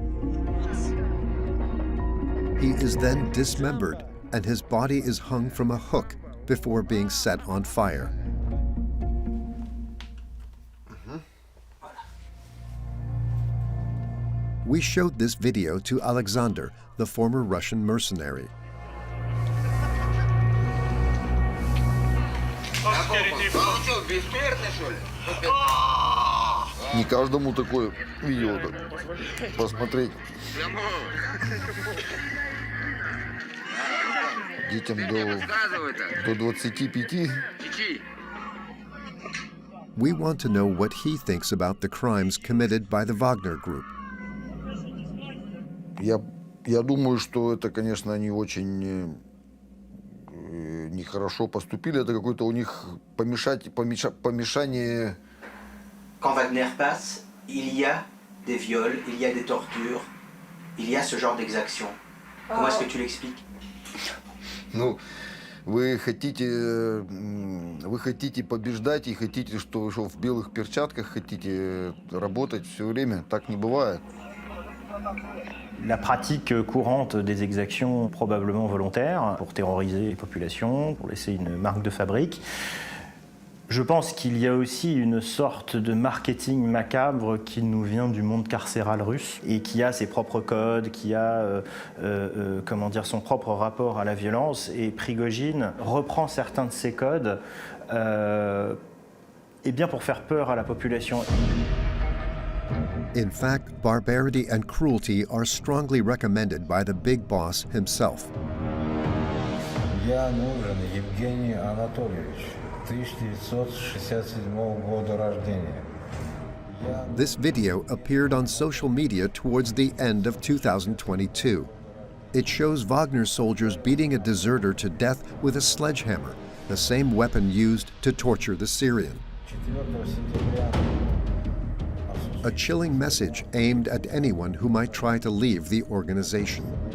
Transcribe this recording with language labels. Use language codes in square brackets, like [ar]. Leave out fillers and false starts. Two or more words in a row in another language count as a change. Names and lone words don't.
[en] He is then dismembered, and his body is hung from a hook before being set on fire. We showed this video to Alexander, the former Russian mercenary. [ru] Не каждому такое видео посмотреть. Детям до 25. [en] We want to know what he thinks about the crimes committed by the Wagner Group. [ru] Я думаю, что это, конечно, они очень нехорошо поступили. Это какое-то у них помешание. [fr] Quand Wagner passe, il y a des viols, il y a des tortures, il y a ce genre d'exactions. Comment est-ce que tu l'expliques? [ru] Ну, вы хотите побеждать и хотите, что в белых перчатках хотите работать все время. Так не бывает. [fr] La pratique courante des exactions probablement volontaires pour terroriser les populations, pour laisser une marque de fabrique. Je pense qu'il y a aussi une sorte de marketing macabre qui nous vient du monde carcéral russe et qui a ses propres codes, qui a comment dire, son propre rapport à la violence. Et Prigozhin reprend certains de ces codes et bien pour faire peur à la population. [en] In fact, barbarity and cruelty are strongly recommended by the big boss himself. [ru] Я нужен Евгений Анатольевич, 1967 года рождения. [en] This video appeared on social media towards the end of 2022. It shows Wagner soldiers beating a deserter to death with a sledgehammer, the same weapon used to torture the Syrian. A chilling message aimed at anyone who might try to leave the organization.